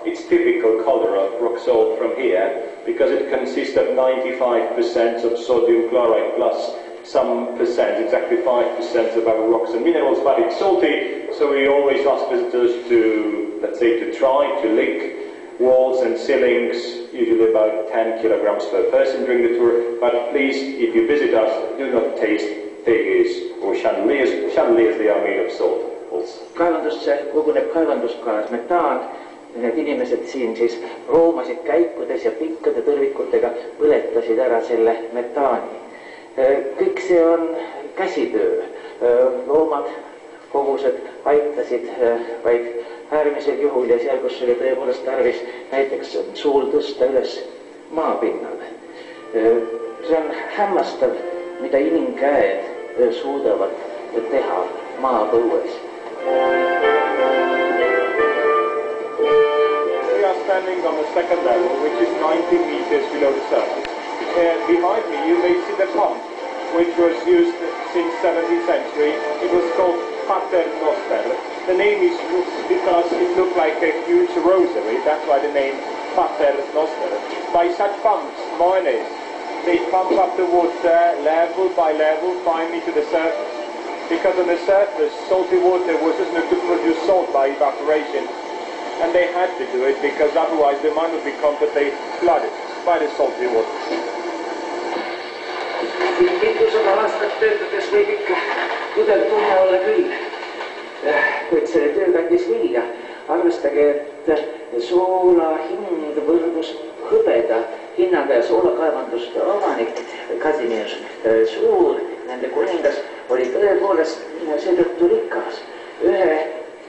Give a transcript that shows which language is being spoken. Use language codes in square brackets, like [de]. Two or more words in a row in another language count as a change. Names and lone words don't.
[en] It's typical color of rock salt from here because it consists of 95% of sodium chloride plus some percent, exactly 5% of our rocks and minerals, but it's salty, so we always ask visitors to, let's say, to try to lick walls and ceilings, usually about 10 kilograms per person during the tour, but please, if you visit us, do not taste figures or chandeliers. Chandeliers, they are made of salt also. [et] Kaevandusse koguneb kaevandusgaas metaan. Need inimesed siin siis roomasid käikudes ja pikkade tõrvikutega põletasid ära selle metaani. Kõik see on käsitöö. Loomad, hobused aitasid vaid äärmisel juhul ja seal, kus oli tõepoolest tarvis näiteks suul tõsta üles maapinnale. See on hämmastav, mida inimkäed suudavad teha maapõues. [en] We are standing on the second level, which is 90 meters below the surface. Behind me you may see the pump, which was used since 17th century. It was called Paternoster. The name is because it looked like a huge rosary, that's why the name Paternoster. By such pumps, miners, they pump up the water level by level, finally to the surface. Because on the surface, salty water was just enough to produce salt by evaporation. And they had to do it because otherwise the mine would be completely flooded by the salty water. [et] Mitusada aastat töötades võib ikka tudev tunne olla küll. Kuid selle töö kandis vilja. Arvestage, et soola hind võrdus hõbeda hinnaga ja soolakaevanduste omanik Kazimierz Suur, nende kuningas, oli tõepoolest seetõttu rikas.